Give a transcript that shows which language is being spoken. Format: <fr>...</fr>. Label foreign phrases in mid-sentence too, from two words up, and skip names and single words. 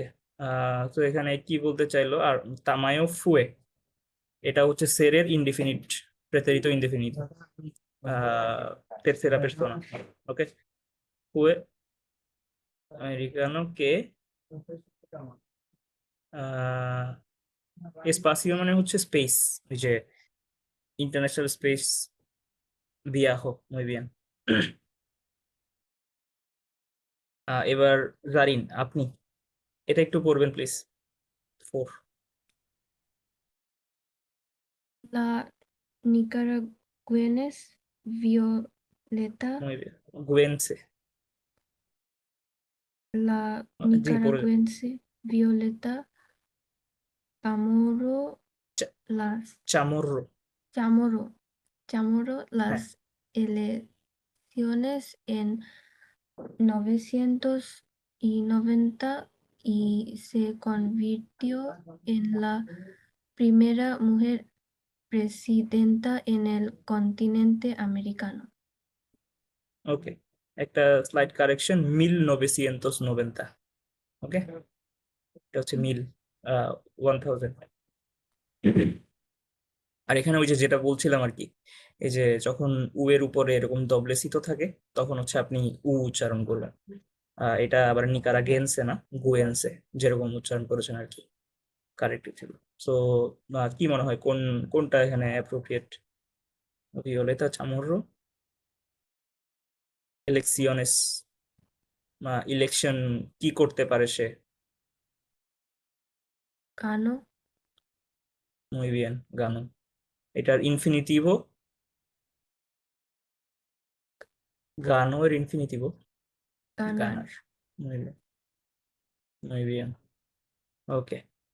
<bn>তো এখানে কি বলতে চাইলো? আর তামায়ো ফুয়ে, এটা হচ্ছে সেরের ইনডিফিনিট,</bn> <es>pretérito indefinido, tercera persona।</es> <bn>ওকে, ফুয়ে আমেরিকানো কে, এসপাসিও মানে হচ্ছে স্পেস, ওই যে</bn> <en>international space</en> <bn>ভিয়াহো,</bn> <es>muy bien।</es> <bn>এবার জারিন, আপনি এটা একটু পড়বেন প্লিজ, ফোর।</bn> <es>la nicaragüense Violeta, muy bien, গুয়েনসে, la</es> <bn>জি পড়ে,</bn> <es>nicaragüense Violeta Chamorro, চা- las চামর্র, Chamorro, Chamorro</es> <bn>হ্যাঁ,</bn> <es>las elecciones en 1990 y se convirtió en la primera mujer presidenta en el continente americano.</es> <bn>ওকে, একটা স্লাইড কারেকশন, 1990। ওকে, এটা হচ্ছে মিল, 1000। আর এখানে ওই যে যেটা বলছিলাম আর কি, এই যে যখন উ এর উপরে এরকম দবলেসিত থাকে, তখন হচ্ছে আপনি উ উচ্চারণ করবেন। এটা আবার নিকারাগেন্সে না, গুয়েন্সে, যেরকম উচ্চারণ করেছেন আর কি, কারেক্ট ছিল। সো কি মনে হয় কোনটা এখানে অ্যাপ্রোপ্রিয়েট? ভিওলেতা চামোর্রো, ইলেকশনের, ইলেকশন কি করতে পারে সে?</bn> <es>Cano, muy bien,</es> <bn>গানো। এটার ইনফিনিটিভো, গানো এর ইনফিনিটিভো</bn> <es>ganar. গানার। muy bien, muy bien,</es> <bn>ওকে।</bn>